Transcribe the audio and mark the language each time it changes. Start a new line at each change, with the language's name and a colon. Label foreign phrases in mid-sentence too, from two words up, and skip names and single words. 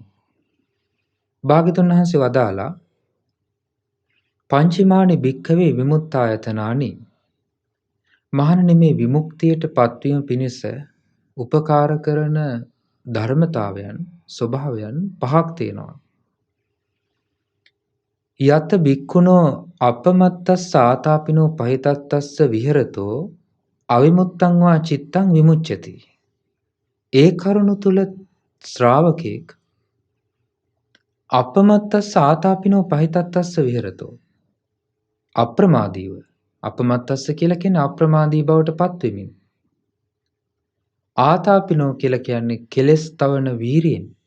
Sinhala: භාග්‍යවතුන් වහන්සේ වදාලා
Pali: පංචමානි භික්ඛවේ විමුක්තායතනානි.
Sinhala: මහණෙනි මේ විමුක්තියට පත්වීම පිණිස උපකාර කරන ධර්මතාවයන් ස්වභාවයන් පහක් තියෙනවා.
Pali: යත භික්ඛුනෝ අපමත්තස්ස ආතාපිනෝ පහිතත්තස්ස විහෙරතෝ අවිමුත්තං වා චිත්තං විමුච්ඡති.
Sinhala: ඒ කරුණ තුල ශ්‍රාවකෙක්
Pali: අපමත්තස්ස ආතාපිනෝ පහිතත්තස්ස විහෙරතෝ
Sinhala: අප්‍රමාදීව අපමත්තස්ස කියලා කියන්නේ අප්‍රමාදී බවට පත්වෙමින්. ආතාපිනෝ කියලා කියන්නේ කෙලස් තවන වීරියෙන්.